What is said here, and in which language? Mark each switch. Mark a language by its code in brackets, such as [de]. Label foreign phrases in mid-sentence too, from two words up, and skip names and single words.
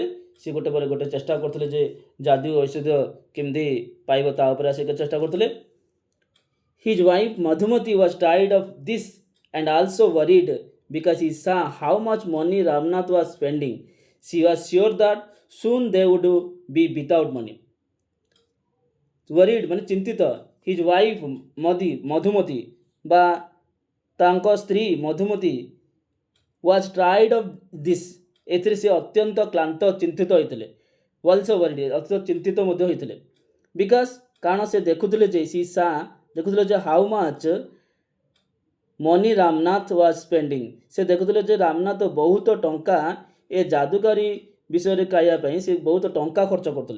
[or] ସେ ଗୋଟେ ପରେ ଗୋଟେ ଚେଷ୍ଟା କରୁଥିଲେ ଯେ ଯାଦୁ ଔଷଧ କେମିତି ପାଇବ ତା ଉପରେ ସେ ଚେଷ୍ଟା କରୁଥିଲେ। [en] His wife Madhumati was tired of this and also worried because he saw how much money Ramnath was spending. She was sure that soon they would be without money. Worried [or] ମାନେ ଚିନ୍ତିତ। [en] His wife [or] ମଧୁମତି ବା ତାଙ୍କ ସ୍ତ୍ରୀ ମଧୁମତି [en] was tired of this, [or] ଏଥିରେ ସେ ଅତ୍ୟନ୍ତ କ୍ଳାନ୍ତ ଚିନ୍ତିତ ହୋଇଥିଲେ। [en] also worried, [or] ଅତ୍ୟନ୍ତ ଚିନ୍ତିତ ମଧ୍ୟ ହୋଇଥିଲେ। ବିକଜ କାରଣ ସେ ଦେଖୁଥିଲେ ଯେ ଦେଖୁଥିଲେ ଯେ [en] how much money Ramnath was spending, [or] ସେ ଦେଖୁଥିଲେ ଯେ ରାମନାଥ ବହୁତ ଟଙ୍କା ଏ ଯାଦୁକାରୀ ବିଷୟରେ ପାଇବା ପାଇଁ ସେ ବହୁତ ଟଙ୍କା ଖର୍ଚ୍ଚ କରୁଥିଲେ।